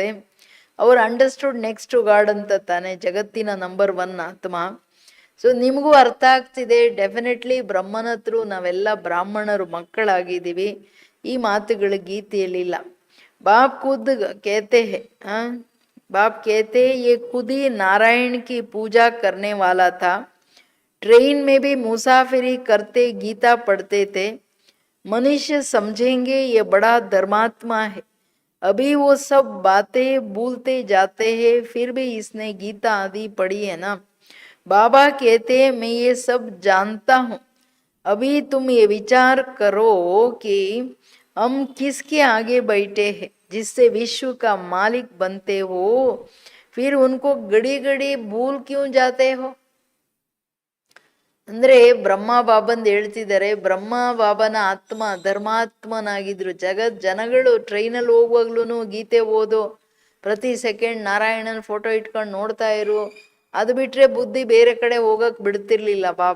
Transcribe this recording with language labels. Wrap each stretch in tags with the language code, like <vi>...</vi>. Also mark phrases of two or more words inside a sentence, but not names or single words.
<kn>ಅವ್ರು</kn> <en>understood next to God</en> <kn>ಅಂತ ತಾನೆ, ಜಗತ್ತಿನ ನಂಬರ್ 1 ಆತ್ಮ. ಸೊ ನಿಮಗೂ ಅರ್ಥ ಆಗ್ತಿದೆ ಡೆಫಿನೆಟ್ಲಿ. ಬ್ರಹ್ಮನ ಹತ್ರ ನಾವೆಲ್ಲ ಬ್ರಾಹ್ಮಣರು ಮಕ್ಕಳಾಗಿದ್ದೀವಿ. ಈ ಮಾತುಗಳು ಗೀತೆಯಲ್ಲಿಲ್ಲ.</kn> <hi>बाप खुद कहते हैं, बाप कहते ये खुद ही नारायण की पूजा करने वाला था. ट्रेन में भी मुसाफिरी करते गीता पढ़ते थे. मनुष्य समझेंगे ये बड़ा धर्मात्मा है. अभी वो सब बातें भूलते जाते हैं, फिर भी इसने गीता आदि पढ़ी है ना. बाबा कहते हैं मैं ये सब जानता हूँ, अभी तुम ये विचार करो कि हम किसके आगे बैठे हैं जिससे विश्व का मालिक बनते हो, फिर उनको घड़ी घड़ी भूल क्यों जाते हो.</hi> <kn>ಅಂದ್ರೆ ಬ್ರಹ್ಮ ಬಾಬಂದು ಹೇಳ್ತಿದ್ದಾರೆ, ಬ್ರಹ್ಮ ಬಾಬನ ಆತ್ಮ ಧರ್ಮಾತ್ಮನಾಗಿದ್ರು. ಜನಗಳು ಟ್ರೈನಲ್ಲಿ ಹೋಗುವಾಗ್ಲೂ ಗೀತೆ ಓದು, ಪ್ರತಿ ಸೆಕೆಂಡ್ ನಾರಾಯಣನ ಫೋಟೋ ಇಟ್ಕೊಂಡು ನೋಡ್ತಾ ಇರು, ಅದು ಬಿಟ್ರೆ ಬುದ್ಧಿ ಬೇರೆ ಕಡೆ ಹೋಗಕ್ ಬಿಡ್ತಿರ್ಲಿಲ್ಲ ಬಾಬಾ.</kn>